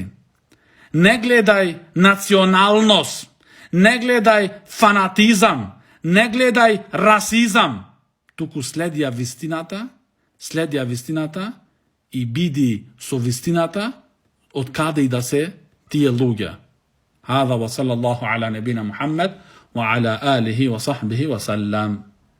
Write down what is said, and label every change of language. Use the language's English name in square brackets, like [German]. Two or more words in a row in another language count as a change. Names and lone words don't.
[Macedonian] Не гледај националност, не гледај фанатизам, не гледај расизам, туку следија вистината и биди со вистината од каде и да се тие луѓе. [Arabic] هذا وصلى الله على نبينا محمد وعلى آله وصحبه وسلم.